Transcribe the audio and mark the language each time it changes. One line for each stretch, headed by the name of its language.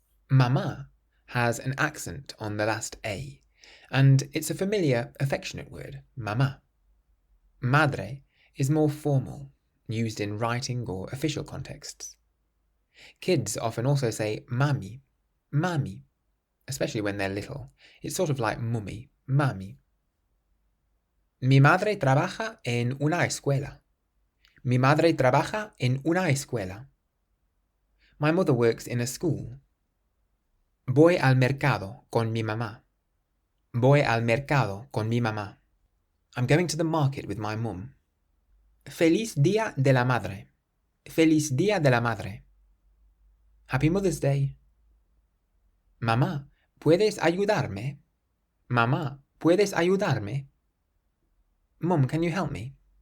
English: Mamá has an accent on the last A, and it's a familiar, affectionate word, mamá. Madre is more formal, used in writing or official contexts. Kids often also say mami, mami, especially when they're little. It's sort of like mummy, mami.
Spanish: Mi madre trabaja en una escuela. Mi madre trabaja en una escuela.
English: My mother works in a school.
Spanish: Voy al mercado con mi mamá. Voy al mercado con mi mamá.
English: I'm going to the market with my mum.
Spanish: Feliz Día de la Madre. Feliz Día de la Madre.
English: Happy Mother's Day.
Spanish: Mamá, ¿puedes ayudarme? Mamá, ¿puedes ayudarme?
English: Mum, can you help me?